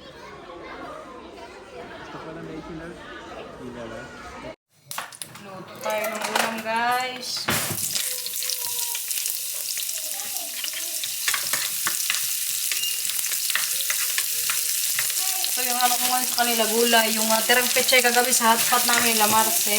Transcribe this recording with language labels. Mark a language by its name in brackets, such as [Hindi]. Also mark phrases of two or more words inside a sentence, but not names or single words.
[Dutch] Is toch wel een beetje leuk? Jawel, hè? [Filipino] Luto tayo ng ulam, guys. So, yung halo ko ngayon sa kanila gulay. Yung tirang pechay kagabi sa hotpot namin nila Marcel.